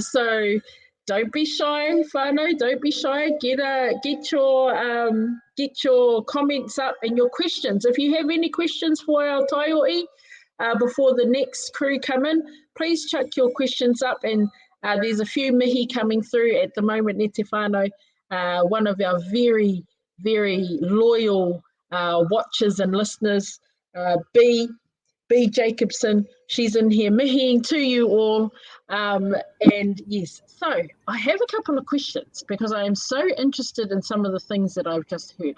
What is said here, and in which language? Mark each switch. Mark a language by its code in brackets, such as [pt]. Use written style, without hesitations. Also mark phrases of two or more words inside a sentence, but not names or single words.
[en] So don't be shy, whānau. Don't be shy. Get your comments up and your questions. If you have any questions for our taiohi before the next crew come in, please chuck your questions up. And there's a few mihi coming through at the moment, [mi] e te whānau. [en] One of our very, very loyal watchers and listeners, B Jacobson, she's in here mihiing to you all. And yes, so I have a couple of questions because I am so interested in some of the things that I've just heard.